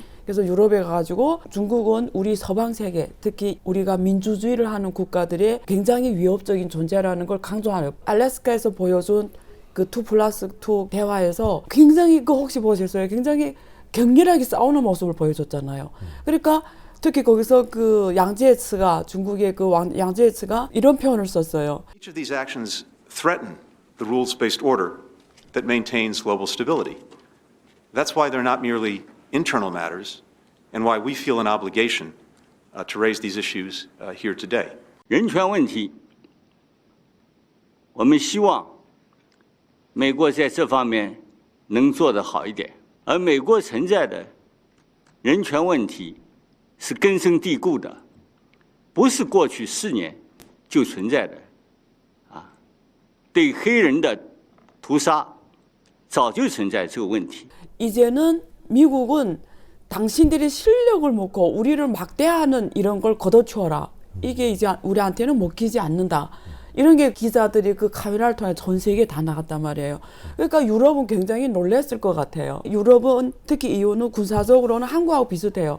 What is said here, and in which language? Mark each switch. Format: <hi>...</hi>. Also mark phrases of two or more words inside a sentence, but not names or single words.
<ko>그래서 유럽에 가가지고 중국은 우리 서방 세계 특히 우리가 민주주의를 하는 국가들의 굉장히 위협적인 존재라는 걸 강조하는 알래스카에서 보여준 그 2+2 대화에서 굉장히 그 혹시 보셨어요? 굉장히 격렬하게 싸우는 모습을 보여줬잖아요. 그러니까 특히 거기서 그 양지에츠가 중국의 그 양지에츠가 이런 표현을 썼어요.</ko> <en>Each of these actions threaten the rules-based order that maintains global stability. That's why they're not merely internal matters and why we feel an obligation to raise these issues here today.</en> <zh>人权问题，我们希望美国在这方面能做得好一点。而美国存在的人权问题是根深蒂固的，不是过去4年就存在的。对黑人的屠杀早就存在这个问题。</zh> <ko>이제는 미국은 당신들의 실력을 놓고 우리를 막대하는 이런 걸 걷어치워라. 이게 이제 우리한테는 먹히지 않는다. 이런 게 기자들이 그 카메라를 통해 전 세계에 다 나갔단 말이에요. 그러니까 유럽은 굉장히 놀랐을 것 같아요. 유럽은 특히 EU는 군사적으로는 한국하고 비슷해요.</ko>